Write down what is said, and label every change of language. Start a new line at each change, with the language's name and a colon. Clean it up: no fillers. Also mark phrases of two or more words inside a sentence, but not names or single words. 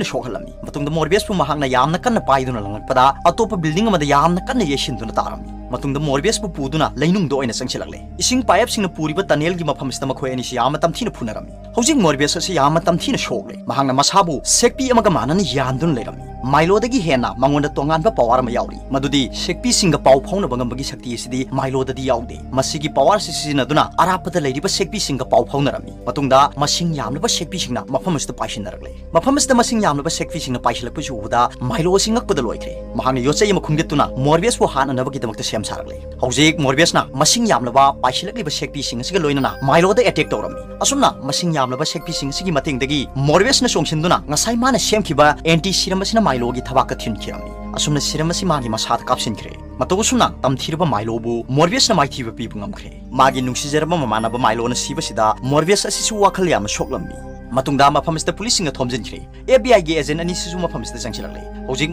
Manipuri: शोखलमी मतुंगदा मोरबियस पु महांगना यामना कन्न पाइदुना लंगकपदा अतोप बिल्डिंग अमदा यामना कन्न येसिनदुना तारमी मतुंगदा मोरबियस पु पुदुना लैनुंगदो ओइना संगसिलकले इसिंग पाइपसिंगना पुरिबा टनेलगी मफमसदा मखोय अनिसि यामा तमथीना फुनरमी हौजिक मोरबियस असि यामा तमथीना शोखले महांगना मसाबु सेक्पी अमगा मानना यानदुना लेरमी माइलोदगी हेना मंगोंदा तोंगानबा पावर अमा याउरी मदुदी सेक्पी सिंगा पाउ फाउनबा ngambagi शक्ति असिदी माइलोददी याउदे मसिगी पावर सिसिनदुना अरापदा लैरिबा सेक्पी सिंगा पाउ फाउनरमी मतुंगदा मसिंग यामनबा सेक्पी सिंगना मफमसदा पाइसिनरगले मफमसदा मसिंग यामनबा सेक्पी सिंगना पाइसिलकपसु उदा माइलो सिंगकपदा लोइख्रे महांगना योचै अमा खुंगेतुना मोरबियस पु हाननबगीदमक्ता सेम सारगले हौजिक मोरबियसना मसिंग यामनबा पाइसिलकलिबा सेक्पी सिंग असिगा लोइनना माइलोदा अटैक तौरमी असुमना मसिंग यामनबा सेक्पी सिंग असिगी मतेंगदगी मोरबियसना सोंसिनदुना ngasai mana semkiba anti serum asina mailogi thabaka thinkirami asumna serum asi magi masat kapsinkhre matogusuna tamthirba mailobu morbius na maithiba pi bungamkhre magi nungsijarba mamanaba mailo na sibasida morbius asi su wakhal yam shoklammi matungda mafamista policing thomjinkhre FBI ge agent ani sisu mafamista jangsilagle hojik